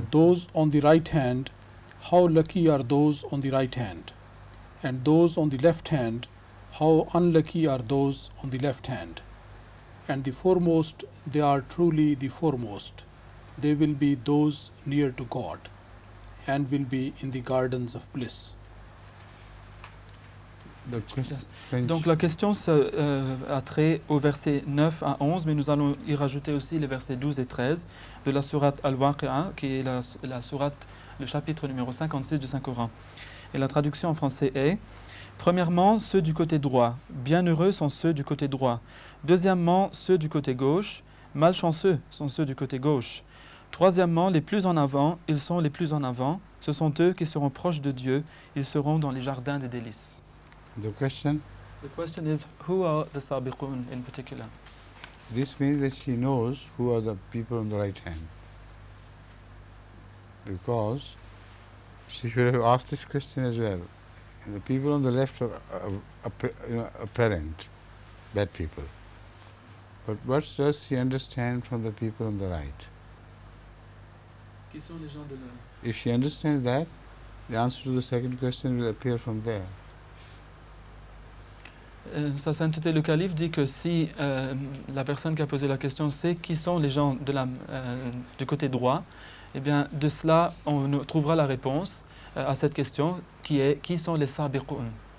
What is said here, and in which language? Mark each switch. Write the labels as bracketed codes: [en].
[en] those on the right hand, how lucky are those on the right hand, and those on the left hand, how unlucky are those on the left hand. And the foremost, they are truly the foremost. They will be those near to God, and will be in the gardens of bliss. [fr] Donc la question a trait au verset 9 à 11, mais nous allons y rajouter aussi les versets 12 et 13 de la sourate Al-Waqi'a, qui est la sourate, le chapitre numéro 56 du Saint-Coran. Et la traduction en français est: premièrement, ceux du côté droit, bienheureux sont ceux du côté droit. Deuxièmement, ceux du côté gauche, malchanceux sont ceux du côté gauche. Troisièmement, les plus en avant, ils sont les plus en avant, ce sont eux qui seront proches de Dieu, ils seront dans les jardins des délices. [en] The question is, who are the Sabiqun in particular? This means that she knows who are the people on the right hand. Because she should have asked this question as well. The people on the left are apparent, bad people. But what does she understand from the people on the right? [fr] Qui sont les gens de là? [en] If she understands that, the answer to the second question will appear from there. [fr] Sa sainteté le calife dit que si la personne qui a posé la question sait qui sont les gens du côté droit, eh bien de cela on trouvera la réponse à cette question qui est: qui sont les Sabiqun?